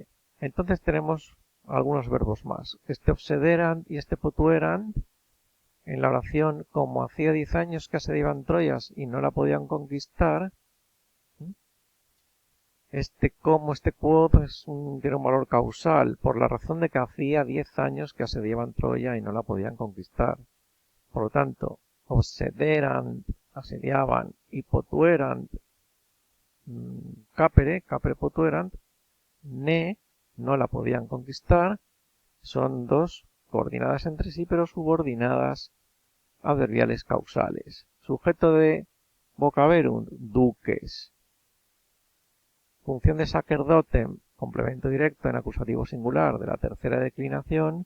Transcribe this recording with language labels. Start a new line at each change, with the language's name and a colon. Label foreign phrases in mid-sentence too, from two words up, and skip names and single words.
Spanish: Entonces tenemos algunos verbos más. Este obsederant y este potuerant, en la oración, como hacía 10 años que asediaban Troyas y no la podían conquistar, este quod tiene un valor causal, por la razón de que hacía 10 años que asediaban Troya y no la podían conquistar. Por lo tanto, obsederant, asediaban, y potuerant,
Latin: capere potuerant,
Spanish: no la podían conquistar, son dos coordinadas entre sí, pero subordinadas adverbiales causales. Sujeto de vocaverunt, duques. Función de sacerdotem, complemento directo en acusativo singular de la tercera declinación.